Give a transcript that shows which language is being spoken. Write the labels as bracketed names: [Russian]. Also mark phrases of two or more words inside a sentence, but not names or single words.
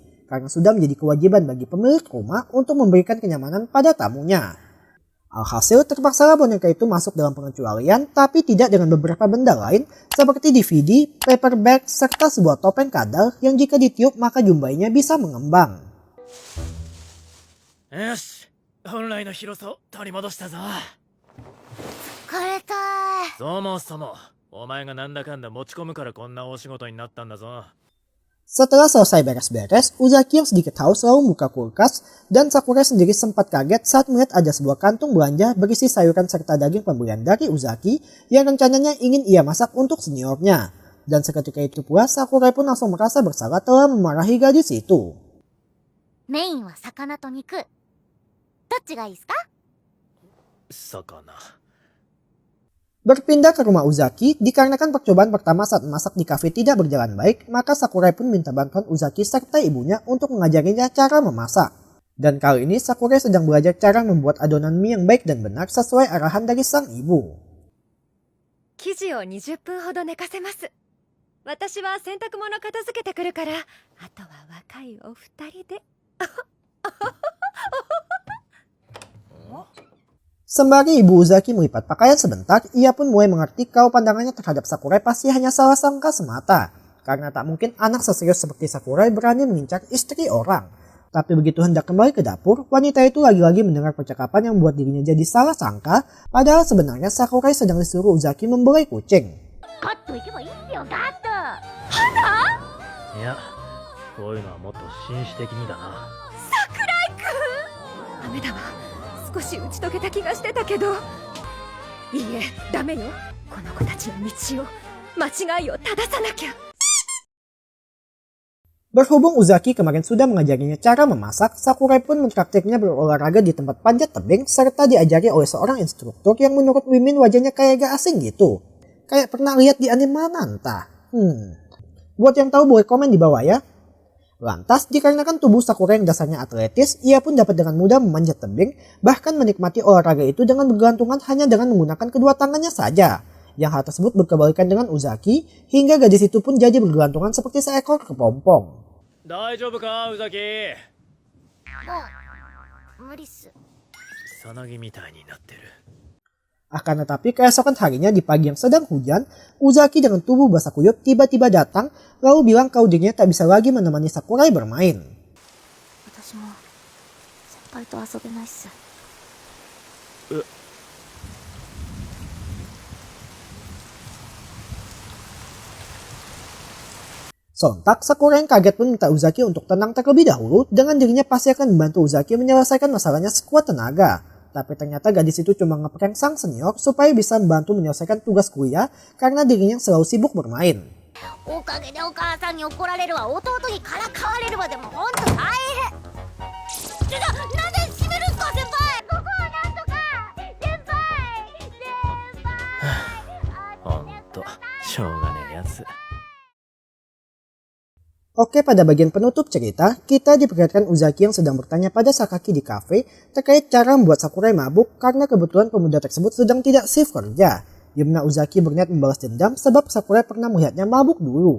[Indonesian] Karena sudah menjadi kewajiban bagi pemilik rumah untuk memberikan kenyamanan pada tamunya. Alhasil terpaksalah boneka itu masuk dalam pengecualian tapi tidak dengan beberapa benda lain seperti DVD, [English] paper bag, [Indonesian] serta sebuah topeng kadal yang jika ditiup maka jumlahnya bisa mengembang. [Japanese] よし、本来の広さを取り戻したぞ。疲れたー。そもそもお前がなんだかんだ持ち込むからこんな大仕事になったんだぞ。 [Indonesian] Setelah selesai beres-beres, Uzaki yang sedikit haus lalu membuka kulkas dan Sakurai sendiri sempat kaget saat melihat ada sebuah kantung belanja berisi sayuran serta daging pembelian dari Uzaki yang rencananya ingin ia masak untuk seniornya. Dan seketika itu pula Sakurai pun langsung merasa bersalah telah memarahi gadis itu. [Japanese] メインは魚と肉。どっちがいいですか？魚。 [Indonesian] Berpindah ke rumah Uzaki, dikarenakan percobaan pertama saat memasak di kafe tidak berjalan baik, maka Sakurai pun minta bantuan Uzaki serta ibunya untuk mengajarinya cara memasak. Dan kali ini Sakurai sedang belajar cara membuat adonan mie yang baik dan benar sesuai arahan dari sang ibu. [Japanese] 生地を20分ほど寝かせます。私は洗濯物片付けてくるから、あとは若いお二人で。 [Indonesian] Sembari ibu Uzaki melipat pakaian sebentar, ia pun mulai mengerti kalau pandangannya terhadap Sakurai pasti hanya salah sangka semata. Karena tak mungkin anak seserius seperti Sakurai berani mengincar istri orang. Tapi begitu hendak kembali ke dapur, wanita itu lagi-lagi mendengar percakapan yang membuat dirinya jadi salah sangka, padahal sebenarnya Sakurai sedang disuruh Uzaki membelai kucing. [Japanese] ガッと行けばいいんだよ、ガッと。いや、こういうのはもっと紳士的にだな。ダメだわ。少し打ち解けた気がしてたけど。いいえ、ダメよ。この子たちの道を、間違いを正さなきゃ。 [Indonesian] Berhubung Uzaki kemarin sudah mengajarinya cara memasak, Sakurai pun mentraktirnya berolahraga di tempat panjat tebing serta diajari oleh seorang instruktur yang menurut Wimin wajahnya kayak gak asing gitu. Kayak pernah lihat di anime mana entah. Buat yang tahu boleh komen di bawah ya. Lantas, dikarenakan tubuh Sakurai yang dasarnya atletis, ia pun dapat dengan mudah memanjat tebing, bahkan menikmati olahraga itu dengan bergelantungan hanya dengan menggunakan kedua tangannya saja. Yang hal tersebut berkebalikan dengan Uzaki, hingga gadis itu pun jadi bergelantungan seperti seekor kepompong. [Japanese] 大丈夫か、宇崎。無理っす。さなぎみたいになってる。 [Indonesian] Akan tetapi keesokan harinya di pagi yang sedang hujan, Uzaki dengan tubuh basah kuyup tiba-tiba datang lalu bilang kalau dirinya tak bisa lagi menemani Sakurai bermain. [Japanese] 私も先輩と遊べないっす。 [Indonesian] Sontak, Sakurai yang kaget pun minta Uzaki untuk tenang terlebih dahulu dengan dirinya pasti akan membantu Uzaki menyelesaikan masalahnya sekuat tenaga. Tapi ternyata gadis itu cuma ngeprank sang senior supaya bisa membantu menyelesaikan tugas kuliah karena dirinya selalu sibuk bermain. [Japanese] おかげでお母さんに怒られるわ、弟にからかわれるわ、でもほんと大変。なんで閉めるんすか、先輩。ここはなんとか。先輩。ほんと、しょうがねえやつ。 [Indonesian] Oke, pada bagian penutup cerita, kita diperlihatkan Uzaki yang sedang bertanya pada Sakaki di kafe terkait cara membuat Sakurai mabuk karena kebetulan pemuda tersebut sedang tidak shift kerja. Di mana Uzaki berniat membalas dendam sebab Sakurai pernah melihatnya mabuk dulu.